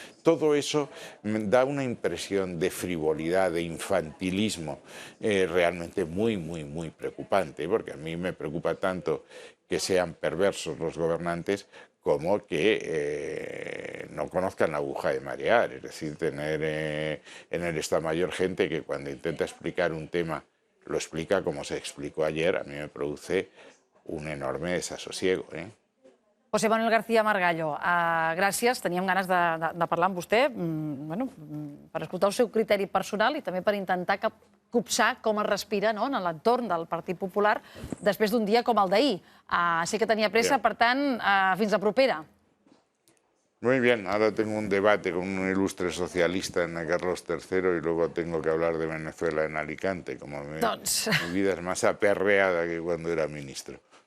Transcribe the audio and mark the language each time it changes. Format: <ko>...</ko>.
<es>Todo eso da una impresión de frivolidad, de infantilismo, realmente muy, muy, muy preocupante, porque a mí me preocupa tanto que sean perversos los gobernantes como que no conozcan la aguja de marear, es decir, tener en el Estado Mayor gente que cuando intenta explicar un tema lo explica como se explicó ayer, a mí me produce un enorme desasosiego.</es> <ca>José Manuel García Margallo, gràcies. Teníem ganes de parlar amb vostè per escoltar el seu criteri personal i també per intentar copsar com es respira en l'entorn del Partit Popular després d'un dia com el d'ahir. Sé que tenia pressa, per tant, fins la propera.</ca> <es>Muy bien, ahora tengo un debate con un ilustre socialista en Carlos III y luego tengo que hablar de Venezuela en Alicante, como mi vida es más aperreada que cuando era ministro.</es>